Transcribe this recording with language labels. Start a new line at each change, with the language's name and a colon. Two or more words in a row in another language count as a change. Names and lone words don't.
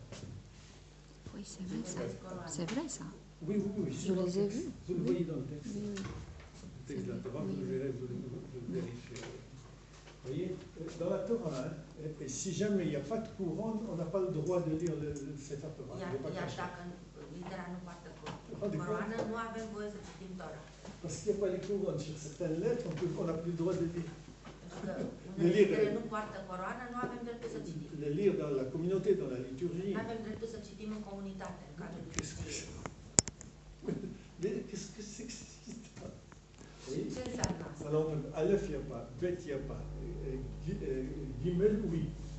French: Oui, c'est vrai ça. C'est vrai ça. Oui, oui, oui. Je les ai vus. Vous le voyez dans le texte. Oui, oui. Le texte de la Torah, Oui. vous le verrez, vous le vérifierez. Vous voyez, dans la Torah, hein, et si jamais il n'y a pas de couronne, on n'a pas le droit de lire le Sefer Torah.
Romanian: Iar,
French: Il n'est pas
Romanian: iar
French: caché.
Romanian: dacă litera nu poartă coroană, nu avem voie să citim Tora.
French: Parce qu'il n'y a pas les couronnes sur certaines lettres, on n'a plus le droit de lire.
Romanian: Pentru că unele litere nu poartă coroană, nu avem dreptul să citim.
French: Les lire dans la communauté, dans la liturgie.
Romanian: Nu avem dreptul să citim în comunitate, în cadrul
French: Qu'est-ce que
Romanian: liturgiei.
French: c'est? Mais qu'est-ce que c'est que cette histoire? Oui.
Romanian: Ce înseamnă asta?
French: Alors, Aleph, il n'y a pas, Bet, il n'y a pas, Gimel, oui.